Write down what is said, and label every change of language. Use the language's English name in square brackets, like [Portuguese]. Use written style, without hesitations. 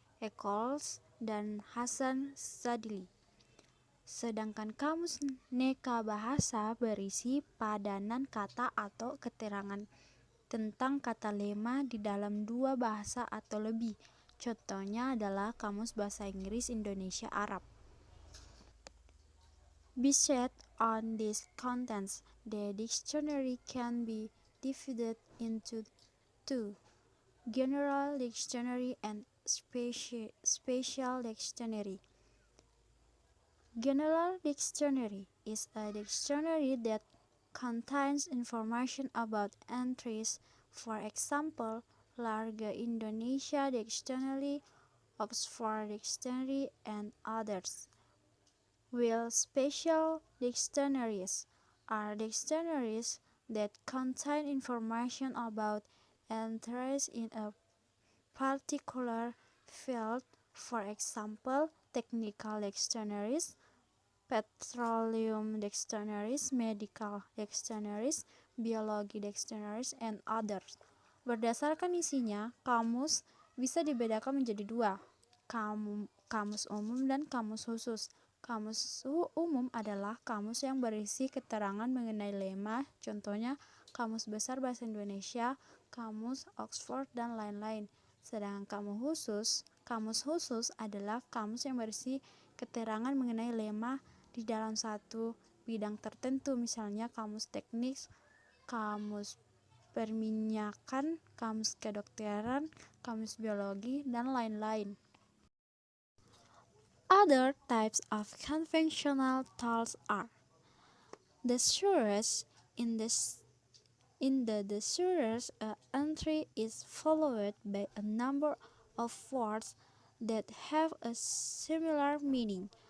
[Indonesian] Eccles dan Hasan Sadili. Sedangkan kamus Neka Bahasa berisi padanan kata atau keterangan tentang kata lema di dalam 2 bahasa atau lebih. Contohnya adalah Kamus Bahasa Inggris Indonesia Arab. [English] Based on these contents, the dictionary can be divided into 2, General Dictionary and Special Dictionary. General Dictionary is a dictionary that contains information about entries, for example, Larga Indonesia Dictionary, Oxford Dictionary, and others. While special dictionaries are dictionaries that contain information about entries in a particular field, for example, technical dictionaries, petroleum dictionaries, medical dictionaries, biology dictionaries, and others. [Indonesian] Berdasarkan isinya, kamus bisa dibedakan menjadi dua, kamus umum dan kamus khusus. Kamus umum adalah kamus yang berisi keterangan mengenai lema, contohnya Kamus Besar Bahasa Indonesia, Kamus Oxford, dan lain-lain. Sedangkan kamus khusus adalah kamus yang berisi keterangan mengenai lema di dalam satu bidang tertentu, misalnya kamus teknik, kamus perminyakan, kamus kedokteran, kamus biologi, dan lain-lain. [English] Other types of conventional tools are thesaurus. In the thesaurus, an entry is followed by a number of words that have a similar meaning.